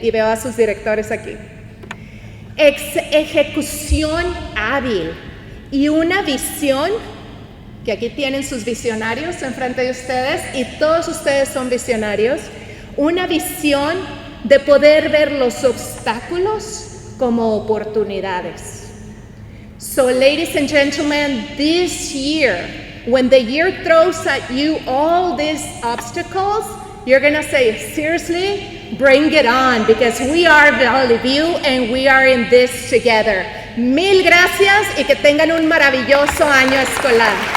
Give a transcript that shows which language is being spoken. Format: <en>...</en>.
<es>Y veo a sus directores aquí. Ejecución hábil y una visión, que aquí tienen sus visionarios enfrente de ustedes, y todos ustedes son visionarios, una visión de poder ver los obstáculos como oportunidades.</es> <en>So, ladies and gentlemen, this year, when the year throws at you all these obstacles, you're gonna say, seriously, bring it on, because we are Valley View and we are in this together.</en> <es>Mil gracias y que tengan un maravilloso año escolar.</es>